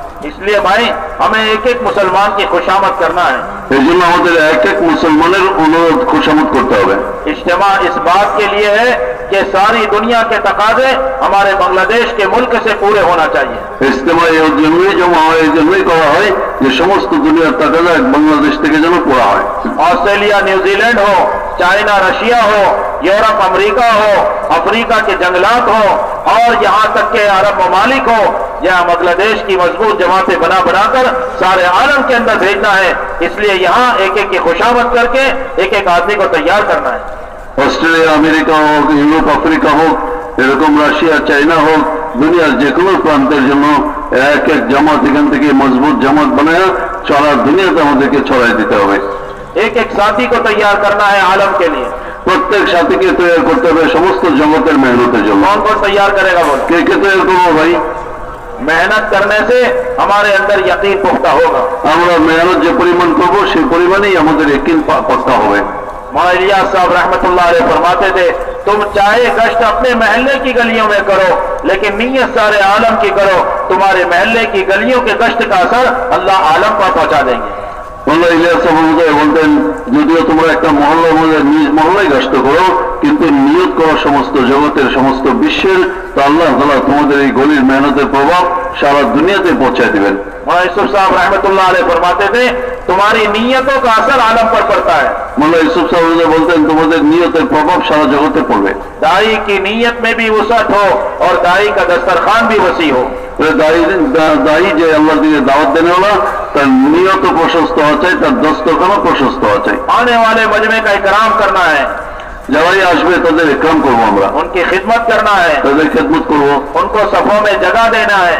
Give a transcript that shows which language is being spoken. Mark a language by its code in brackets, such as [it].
[hi] इसलिए भाई हमें एक एक मुसलमान की खुशामद करना है। [bn] এই জন্য আমাদের এক এক মুসলমানের অনুরোধ খুশামদ করতে হবে। [hi] इज्तिमा इस बात के लिए है कि सारी दुनिया के तकाजे हमारे बांग्लादेश के मुल्क से पूरे होना चाहिए। [bn] ইজতিমা এই জন্যই জমা হয়, এই জন্যই করা হয় যে সমস্ত দুনিয়ার তাকাজা বাংলাদেশ থেকে যেন পড়া হয়। [hi] ऑस्ट्रेलिया न्यूजीलैंड हो, चाइना रशिया हो, यूरोप अमेरिका हो, अफ्रीका के जंगलात हो और यहाँ तक के अरब ममालिक हो, यहाँ बांग्लादेश की मजबूत जमातें बना बनाकर सारे आलम के अंदर भेजना है। इसलिए यहाँ एक एक की खुशामद करके एक एक आदमी को तैयार करना है। [bn] অস্ট্রেলিয়া, আমেরিকা হোক, ইউরোপ, আফ্রিকা হোক, এরকম রাশিয়া, চাইনা হোক, দুনিয়ার যে কোনো প্রান্তের জন্য এক এক জামাত এখান থেকে মজবুত জামাত বানায় সারা দুনিয়াতে আমাদেরকে ছড়াই দিতে হবে। [hi] एक एक साथी को तैयार करना है आलम के लिए। [bn] প্রত্যেক সাথীকে তৈরি করতে হবে সমস্ত জগতের মেহনতের জন্য। [hi] कौन कौन तैयार करेगा बोल? [bn] কে কে তৈরি করবো ভাই? [hi] मेहनत करने से हमारे अंदर यकीन पुख्ता होगा। [bn] আমরা মেহনত যে পরিমাণ করবো সেই পরিমাণেই আমাদের यकीन पक्का হবে। [hi] मौलाना इलियास साहब रहमतुल्लाह अलैह फरमाते थे, तुम चाहे गश्त अपने महल्ले की गलियों में करो लेकिन नीयत सारे आलम की करो, तुम्हारे महल्ले की गलियों के गश्त का असर अल्लाह आलम पर पहुंचा देंगे। [bn] মোল্লা ইলিয়াস সাহেব বলতেন, যদিও তোমরা একটা মহল্লার মধ্যে নিজ মহল্লায় গস্ত করো, কিন্তু নিয়ত করো সমস্ত জগতের সমস্ত বিশ্বের, তো আল্লাহ তাআলা তোমাদের এই গলির মেহনতের প্রভাব সারা দুনিয়াতে পৌঁছায় দিবেন। [hi] मौलाना यूसुफ साहब रहमतुल्लाह अलैह फरमाते थे, तुम्हारी नीयतों का असर आलम पर पड़ता है। [bn] মোল্লা ইউসুফ সাহেব বলতেন, তোমাদের নিয়তের প্রভাব সারা জগতে পড়বে। [hi] दाई की नीयत में भी वसअत हो और दाई का दस्तरखान भी वसी हो। [bn] দায়ী যে আল্লাহ দিকে দাওয়াত দেনেওয়ালা, তার নিয়ত প্রশস্ত হওয়া চাই, তার দস্তরখানা প্রশস্ত হওয়া চাই। [hi] आने वाले मजमे का इकराम करना है, [bn] যারাই আসবে তাদের ইকরাম করবো, আমরা [hi] उनकी खिदमत करना है, [bn] তাদের খেদমত করবো, [hi] उनको सफों में जगह देना है,